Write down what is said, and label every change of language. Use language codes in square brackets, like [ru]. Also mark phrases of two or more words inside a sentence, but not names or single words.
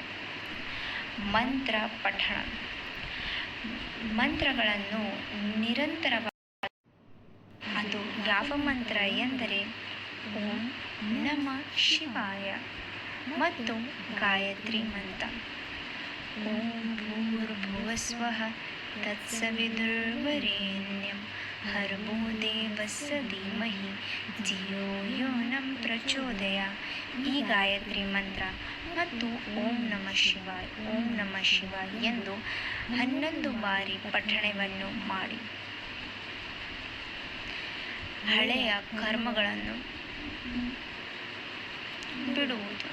[kn] ಮಂತ್ರ ಪಠಣ. ಮಂತ್ರಗಳನ್ನು ನಿರಂತರವಾಗಿ, ಅದು ಯಾವ ಮಂತ್ರ ಎಂದರೆ [sa] ಓಂ ನಮಃ ಶಿವಾಯ [kn] ಮತ್ತು ಗಾಯತ್ರಿ ಮಂತ್ರ. [sa] ಓಂ ಭೂರ್ಭುವಸ್ವಃ ತತ್ಸವಿತುರ್ವರೆಣ್ಯಂ ಭರ್ಗೋ ದೇವಸ್ಯ ಧೀಮಹಿ ಧಿಯೋ ಯೋ ನಃ ಪ್ರಚೋದಯಾತ್. [kn] ಈ ಗಾಯತ್ರಿ ಮಂತ್ರ ಮತ್ತು [sa] ಓಂ ನಮಃ ಶಿವಾಯ [kn] ಎಂದು 11 ಬಾರಿ ಪಠಣವನ್ನು ಮಾಡಿ. ಹಳೆಯ ಕರ್ಮಗಳನ್ನು ಬಿಡುವುದು.